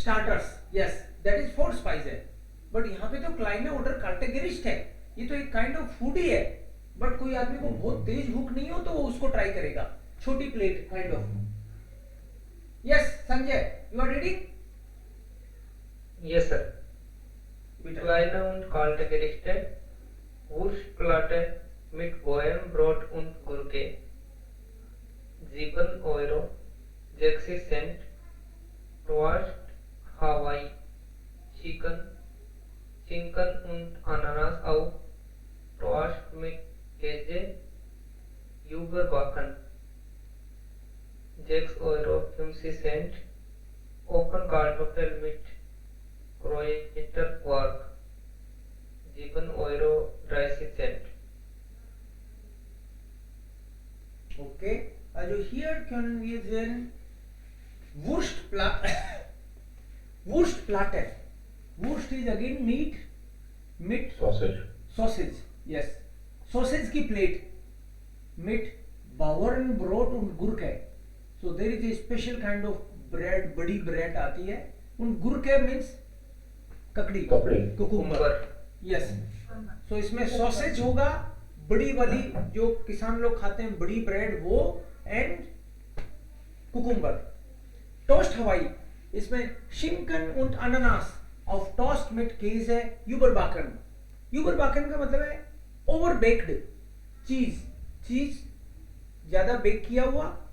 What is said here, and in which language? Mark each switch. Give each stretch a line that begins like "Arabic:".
Hindi: Starters, yes that is four spice है। But यहाँ पे तो क्लाइंट ऑर्डर कैटेगरिस्ट है, ये तो एक काइंड ऑफ फूड ही है। बट कोई आदमी को बहुत तेज भूख नहीं हो तो वो उसको ट्राई करेगा, छोटी plate kind of.
English: Yes Sanjay, you are reading? Yes, sir.
German: Kleine und kalte Gerichte, Wurstplatte mit Boehm, Brot und Gurke, 7 Euro, 60 Cent, Toast Hawaii, Schinken und Ananas auf Toast mit Käse, überbacken, 6 Euro, 50 Cent, Open Kartoffel mit Kräuter Quark, 7 Euro 30 Cent. Okay, also hier können wir sehen Wurstplatte. Wurstplatte.
English: Wurst is again meat, meat sausage. sausage. Yes, sausage की plate
German: mit Bauern Brot und Gurke.
English: So there is a special kind of bread,
Hindi: बड़ी
English: bread आती है।
German: und Gurke
English: means
Hindi: ककड़ी,
English: Cucumber.
Hindi: Yes, सो इसमें sausage होगा, बड़ी वाली जो किसान लोग खाते हैं बड़ी ब्रेड वो, एंड कुकुम्बर। टोस्ट हवाई, इसमें शिंकन und अनानास ऑफ टोस्ट मिट केस है। यूबरबाकन, यूबरबाकन का मतलब है ओवर बेक्ड चीज, चीज ज्यादा बेक किया हुआ।